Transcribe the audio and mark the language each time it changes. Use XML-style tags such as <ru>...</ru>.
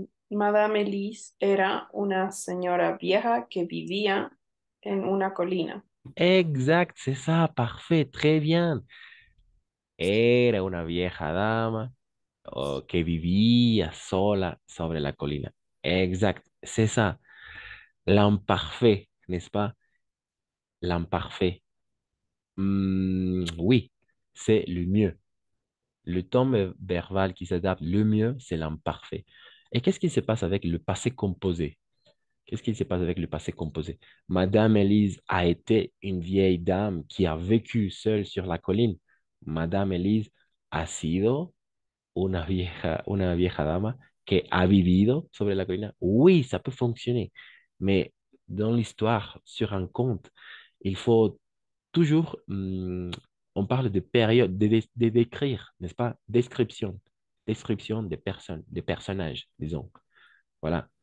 <es>Madame Elise era una señora vieja que vivía en una colina.</es> <fr>Exact, c'est ça, parfait, très bien.</fr> <es>Era una vieja dama que vivía sola sobre la colina.</es> <fr>Exact, c'est ça. L'imparfait, n'est-ce pas? L'imparfait. Oui, c'est le mieux. Le temps verbal qui s'adapte le mieux, c'est l'imparfait. Et qu'est-ce qui se passe avec le passé composé? Qu'est-ce qui se passe avec le passé composé? Madame Élise a été une vieille dame qui a vécu seule sur la colline.</fr> <es>Madame Élise ha sido una vieja dama que ha vivido sobre la colina, oui, ça peut fonctionner.</es> <fr>Mais dans l'histoire, sur un conte, il faut toujours, on parle de période, de décrire, n'est-ce pas? Description. Description des personnes, des personnages, disons. Voilà.</fr>